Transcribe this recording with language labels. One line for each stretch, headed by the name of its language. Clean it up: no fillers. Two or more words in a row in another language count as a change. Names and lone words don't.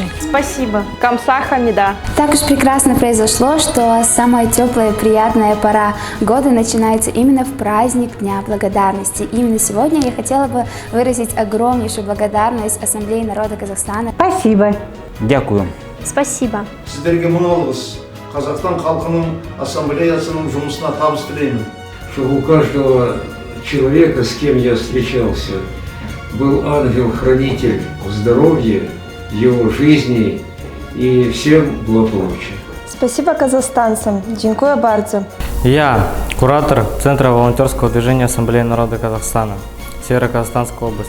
Russian: Спасибо. Камсахамнида. Так уж прекрасно произошло, что самая теплая и приятная пора года начинается именно в праздник Дня Благодарности. Именно сегодня я хотела бы выразить огромнейшую благодарность Ассамблее народа Казахстана. Спасибо.
Ukrainian: Дякую.
Russian: Спасибо.
Kazakh: Сіздерге мың алғыс. Қазақстан халқының ассамблеясының жұмысына табыс тілеймін.
Russian: Чтобы у каждого человека, с кем я встречался, был ангел-хранитель здоровья, его жизни и всем благополучия. Спасибо казахстанцам.
Polish: Dziękuję bardzo.
Russian: Я куратор Центра волонтерского движения Ассамблеи народа Казахстана, Северо-Казахстанской области.